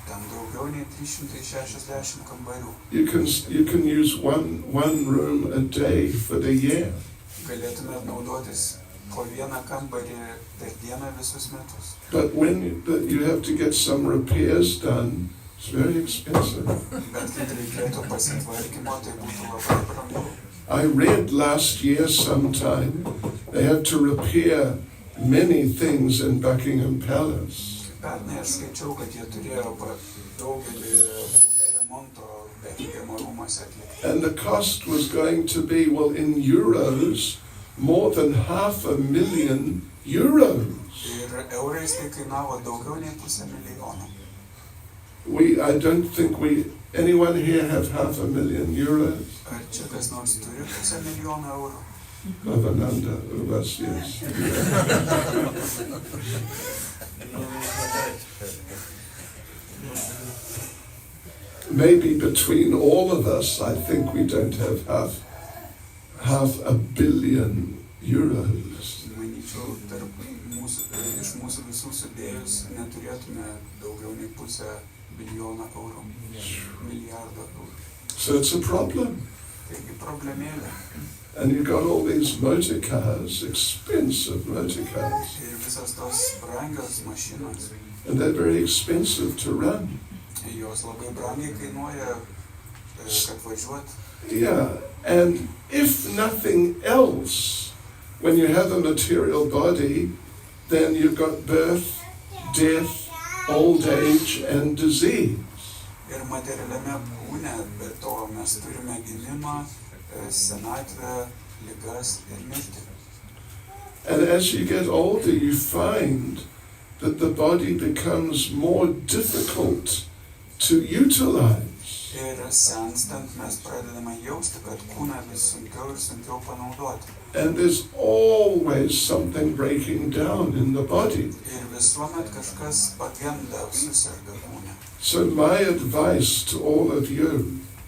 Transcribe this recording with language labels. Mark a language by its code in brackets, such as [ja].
[lt] Ten daugiau nei 360 kambarių. [en] You can use one room a day for the year. [lt] Galėtumėt naudotis po vieną kambarį per dieną visus metus. [en] But when you have to get some repairs done, it's very expensive. [lt] Bet kai reikėtų pasitvarkymo, tai būtų labai brangu. [en] I read last year sometime they had to repair many things in Buckingham Palace. [lt] Pernai aš skaičiau, kad jie turėjo daugelį remonto Bekingemo rūmuose atlikti. [en] And the cost was going to be, well, in euros, more than 500,000 euros. [lt] Ir eurais tai kainavo daugiau nei 500,000. [en] I don't think anyone here have 500,000 euros. [lt] Ar čia kas nors turi 500,000 eurų? [en] Ravananda, us, yes. Maybe between all of us, I think we don't have half a billion euros. [lt] Manyčiau, iš mūsų visų sudėjus neturėtume daugiau nei 500 milijono eurų. Milijardo eurų. [en] So it's a problem. [lt] Taigi problemėlė. [en] And you've got all these motor cars, expensive motor cars. [lt] Ir visas tos brangios mašinos. [en] And they're very expensive to run. [lt] Jos labai brangiai kainuoja, kad važiuot. [en] Yeah, and if nothing else, when you have a material body, then you've got birth, death, old age, and disease. [lt] Ir materialiame kūne, be to mes turime gimimą, senatvę, ligas ir mirtį. [en] And as you get older, you find that the body becomes more difficult to utilize. [lt] Ir senstant mes pradedame jausti, kad kūną vis sunkiau ir sunkiau panaudoti. [en] And there's always something breaking down in the body. [lt] Ir visuomet kažkas pagenda, susirga kūne. [en] So my advice to all of you